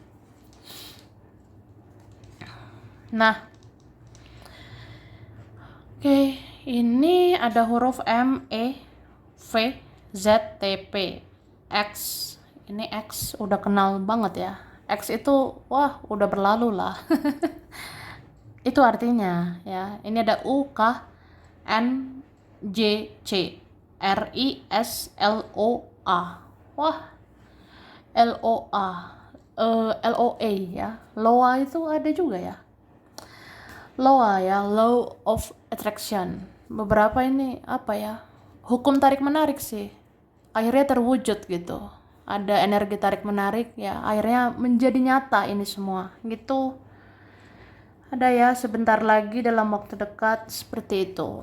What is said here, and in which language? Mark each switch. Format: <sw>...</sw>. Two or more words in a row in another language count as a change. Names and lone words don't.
<id>Nah, oke, ini ada huruf M, E, V, Z, T, P, X. Ini X udah kenal banget ya. X itu wah udah berlalu lah. Itu artinya ya. Ini ada U, K, N, J, C, R, I, S, L, O, A. Wah, L, O, A. L, O, A ya. Loa itu ada juga ya. Loa ya,</id> <en>law of attraction.</en> <id>Beberapa ini apa ya? Hukum tarik menarik sih. Akhirnya terwujud gitu. Ada energi tarik menarik ya, akhirnya menjadi nyata ini semua gitu. Ada ya, sebentar lagi dalam waktu dekat seperti itu.</id>